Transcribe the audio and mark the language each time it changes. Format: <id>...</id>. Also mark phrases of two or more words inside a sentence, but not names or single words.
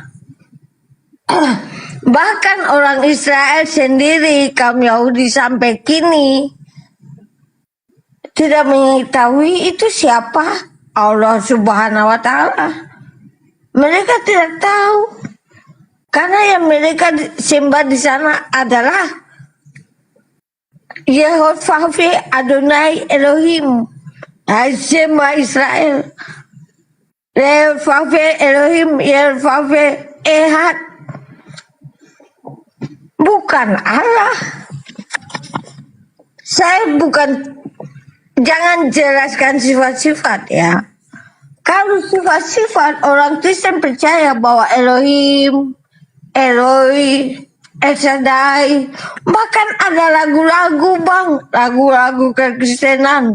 <id>Bahkan orang Israel sendiri, kaum Yahudi sampai kini tidak mengetahui itu siapa Allah</id> <ar>سبحانه وتعالى.</ar> <id>Mereka tidak tahu, karena yang mereka sembah di sana adalah Yehovah, Adonai, Elohim,</id> <he>שמע ישראל,</he> <id>Yehovah, Elohim, Yehovah, Ehad, bukan Allah. Saya bukan, jangan jelaskan sifat-sifat ya. Kalau sifat-sifat, orang Kristen percaya bahwa Elohim, Eloi, El Shaddai, bahkan ada lagu-lagu Bang, lagu-lagu kekristenan.</id>